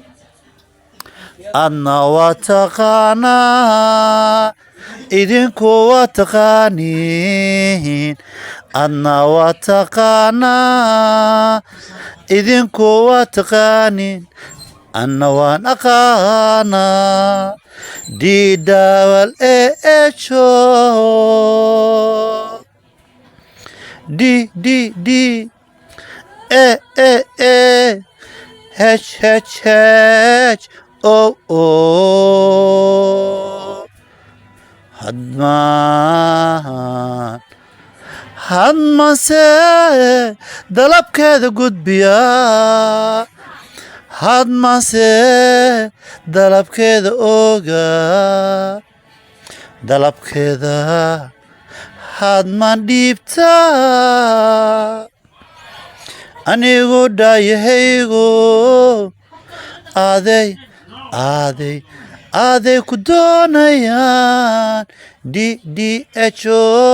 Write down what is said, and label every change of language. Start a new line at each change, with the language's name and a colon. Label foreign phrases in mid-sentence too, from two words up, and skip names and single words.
Somali: adna waa taqaanaa idinku waa taqaaniin adna waa taqaanaa idinku waa taqaaniin anna waan aqaanaa
English: D double A H O D A H oh
Somali: hadmaan se dalabkeeda gudbiya hadmaanse dalabkeeda oga dalabkeeda hadmaan dhiibta anigu dhaayahaygu aaday ku doonayaan D H O